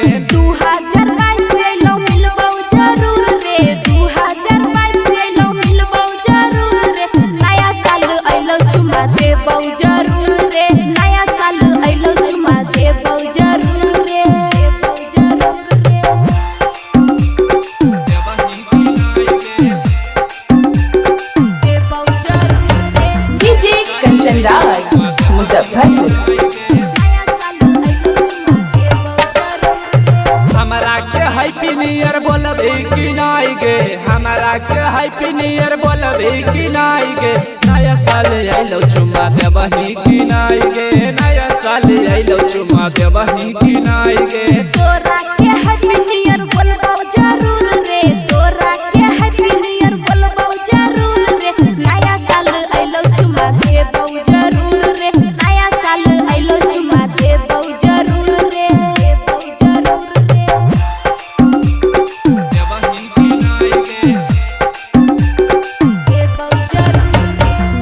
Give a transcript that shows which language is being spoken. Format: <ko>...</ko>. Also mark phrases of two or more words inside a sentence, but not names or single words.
<mai>2022 अइलो मिलबौ जरूर रे, 2022 अइलो मिलबौ जरूर रे, नया साल अइलो चुम्मा देबौ जरूर रे, नया साल अइलो चुम्मा देबौ जरूर रे, देबौ जरूर रे। डीजे कंचन राज मुजफ्फरपुर। हमरा के</mai> <en>Happy New Year</en> <mai>बोलबे कि नाई गे, हमरा के</mai> <en>Happy New Year</en> <mai>बोलबे कि नाई गे, नया साल अइलो चुम्मा देबही कि नाई गे, नया साल अइलो चुम्मा देबही कि नाई गे। तोरा के</mai> <en>Happy New Year</en> <mai>बोलबौ जरूर रे, तोरा के</mai> <en>Happy New Year</en> <mai>बोलबौ जरूर रे, नया साल अइलो चुम्मा देबौ जरूर रे, नया साल अइलो चुम्मा देबौ जरूर रे, देबौ जरूर रे, देबही कि नाई गे। देबौ जरूर रे,</mai>